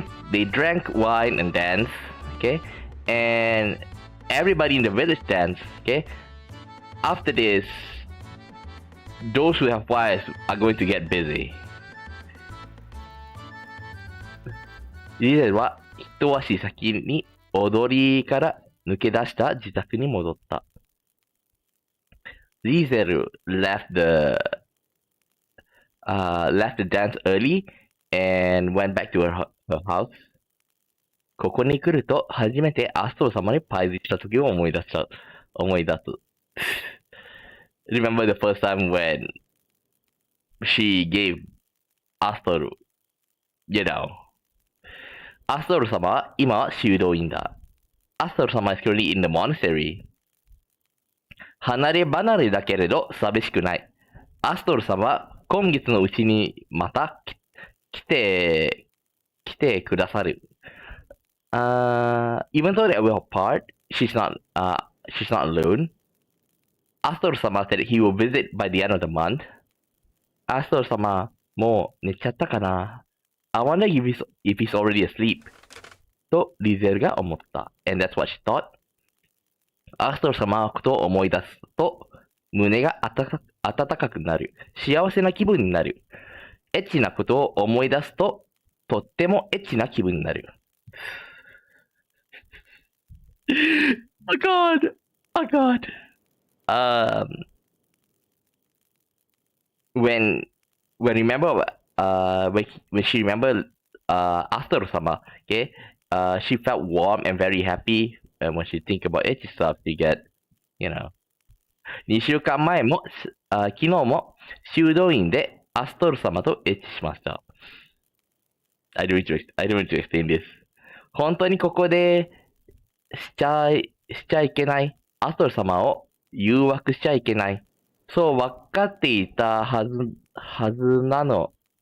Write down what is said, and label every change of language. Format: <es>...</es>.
<en>They drank wine and danced, okay? And everybody in the village danced, okay? After this, those who have wives are going to get busy.</en> <ja>リゼルは一足先に踊りから抜け出した自宅に戻った。</ja> <en>リゼル left the dance early and went back to her house.</en> <ja>ここに来ると初めてアストロ様にパイズした時を思い出す。</ja> <en>Remember the first time when she gave Astor, you know.</en> <ja>アストロ様は今は修道院だ。アストロ様</ja> <en>is currently in the monastery.</en> <ja>離れ離れだけれど寂しくない。アストル様は今月のうちにまた来てくださる。</ja> <en>Even though they will apart, she's not alone. アストル様 said he will visit by the end of the month.</en> <ja>アストル様、もう寝ちゃったかな</ja> <en>?I wonder if he's already asleep.</en> <ja>とリゼルが思った。</ja> <en>And that's what she thought.</en> <ja>アストル様のことを思い出すと、胸が温かくなる。幸せな気分になる。エッチなことを思い出すと、とってもエッチな気分になる。</ja> <en>Oh God! Oh God! When remember when she remembered after Sama, okay, she felt warm and very happy, and when she think about it stuff, she get, you know.</en> <ja>2週間前も、昨日も修道院でアストル様とエッチしました。</ja> <en>I don't want to explain this.</en> <ja>本当にここでしちゃいけない。アストル様を誘惑しちゃいけない。そう分かっていたはずなの。</ja>